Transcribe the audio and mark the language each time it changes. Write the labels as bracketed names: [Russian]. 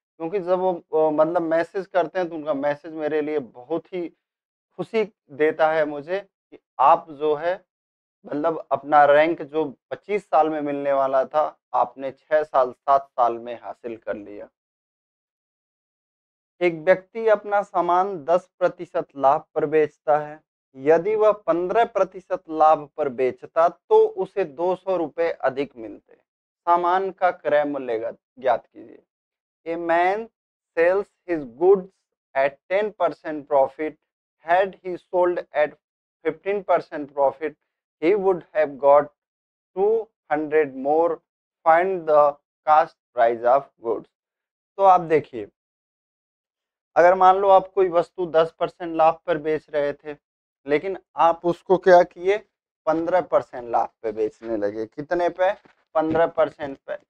[Hindi] क्योंकि जब वो मतलब मैसेज करते हैं तो उनका मैसेज मेरे लिए बहुत ही खुशी देता है मुझे, कि आप जो है मतलब अपना रैंक जो 25 साल में मिलने वाला था, आपने 6 साल 7 साल में हासिल कर लिया। एक व्यक्ति अपना सामान 10% लाभ पर बेचता है, यदि वह 15% लाभ पर बेचता तो उसे 200 रुपये अधिक मिलते। सामान का क्रय मूल्य ज्ञात कीजिए। [English] A man sells his goods at 10% profit. Had he sold at 15% profit, he would have got 200 more. Find the cost price of goods. [Hindi] तो आप देखिए, अगर मान लो आप कोई वस्तु 10% लाभ पर बेच रहे थे, लेकिन आप उसको क्या किए, 15% लाभ पे बेचने लगे। कितने पे? 15% पे।